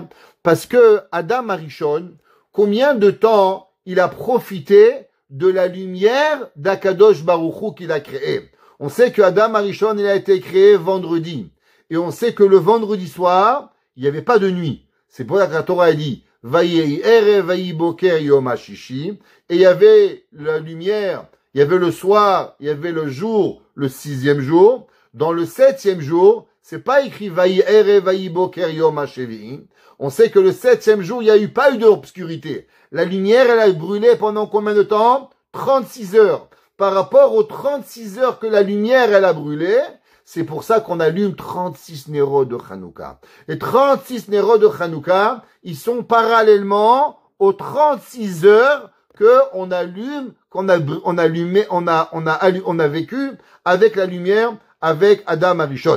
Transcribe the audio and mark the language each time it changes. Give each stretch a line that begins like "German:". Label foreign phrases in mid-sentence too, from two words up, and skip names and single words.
French: Parce que Adam Arishon, combien de temps il a profité de la lumière d'
Hebrew: הקדוש ברוך הוא
French: qu'il a créé? On sait que Adam Arishon, il a été créé vendredi. Et on sait que le vendredi soir, il n'y avait pas de nuit. C'est pour ça que la Torah a dit,
Hebrew: ויהי ערב ויהי בוקר יום השישי.
French: Et il y avait la lumière, il y avait le soir, il y avait le jour, le 6e jour. Dans le 7e jour, c'est pas écrit
Hebrew: ויהי ערב ויהי בוקר יום השביעי.
French: On sait que le 7e jour, il n'y a eu pas eu d'obscurité. La lumière, elle a brûlé pendant combien de temps? 36 heures. Par rapport aux 36 heures que la lumière, elle a brûlé, c'est pour ça qu'on allume 36 néros de Hanouka. Les 36 néros de Hanouka, ils sont parallèlement aux 36 heures que on allume, on a vécu avec la lumière, avec Adam Arishon.